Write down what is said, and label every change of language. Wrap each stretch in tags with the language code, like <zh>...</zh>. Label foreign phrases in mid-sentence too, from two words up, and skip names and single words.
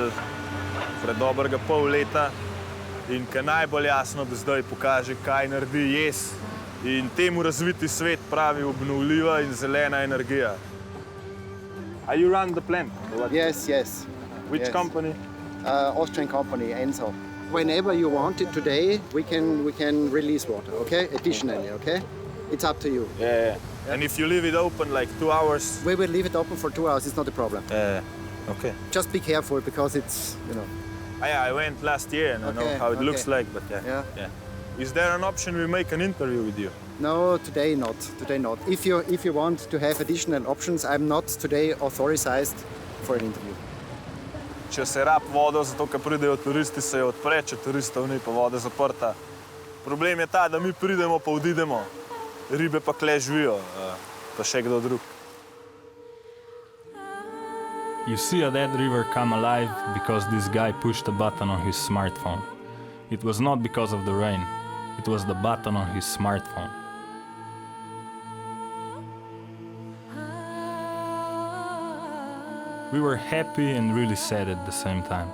<sl>pred dobrega pol leta in ki najbolj jasno do zdaj pokaže, kaj naredi jez in temu razviti svet pravi obnovljiva in zelena energija.</sl> <en>Are you run the plant? Yes. Which yes. company? Austrian company, Enso. whenever you want it today, we can release water, okay? Additionally, okay? It's up to you. Yeah. And if you leave it open like 2 hours? We will leave it open for 2 hours, it's not a problem. Okay. Just be careful because it's, you know. I went last year and I know how it looks like, but yeah. Is there an option we make an interview with you? No, today not. Today not. If you want to have additional options, I'm not today authorized for an interview.</en> <sl>Če se rab vodo, zato ker pridejo turisti, se jo odpre, če turistov ni, pa voda zaprta. Problem je ta, da mi pridemo, pa odidemo. Ribe pa kle živijo, pa še kdo drug.</sl> <en>You see a dead river come alive because this guy pushed a button on his smartphone. It was not because of the rain. It was the button on his smartphone. We were happy and really sad at the same time.</en>